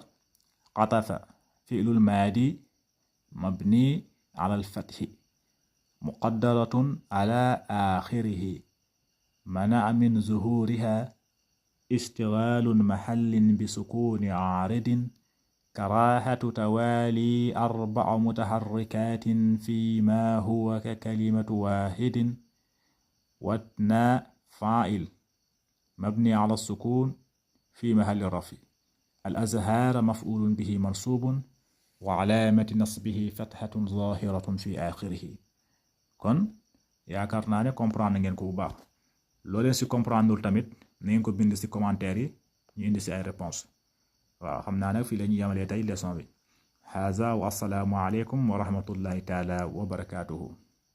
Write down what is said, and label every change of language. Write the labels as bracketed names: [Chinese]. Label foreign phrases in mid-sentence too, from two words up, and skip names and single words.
[Arabic] قطف فعل الماضي مبني على الفتح مقدرة على آخره منع من ظهورها اشتغال محل بسكون عارض كراهة توالي 4 متحركات فيما هو ككلمة واحد واتنا فاعل مبني على السكون في محل رفع. الأزهار مفعول به منصوب وعلامة نصبه فتحة ظاهرة في آخره. [Wolof] kon yaakaar naa ne comprendre ngeen ko bu baax. loo leen si comprendre tamit na ngeen ko bind si commentaire yi ñu indi si ay réponse. waaw xam naa nag fii la ñuy yamalee tey leçon bi. [Arabic] هذا والسلام عليكم ورحمة الله تعالى وبركاته.